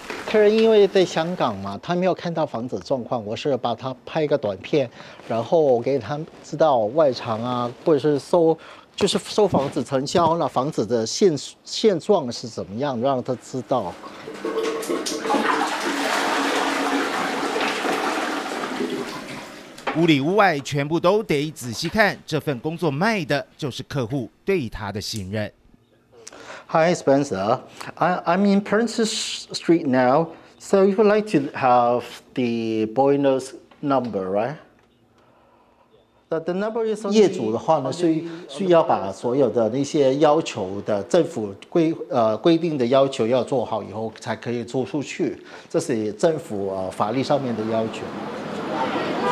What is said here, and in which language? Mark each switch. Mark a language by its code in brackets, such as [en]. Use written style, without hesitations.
[zh] 客人因为在香港嘛，他没有看到房子状况，我是把他拍一个短片，然后给他知道外墙啊，或者是收房子成交了，房子的现状是怎么样，让他知道。屋里屋外全部都得仔细看，这份工作卖的就是客户对他的信任。 [en] Hi, Spencer. I'm in Princess Street now. So you would like to have the boiler's number, right? The number is [zh] 业主的话呢，需要把所有的那些要求的政府规定的要求要做好以后，才可以租出去。这是政府法律上面的要求。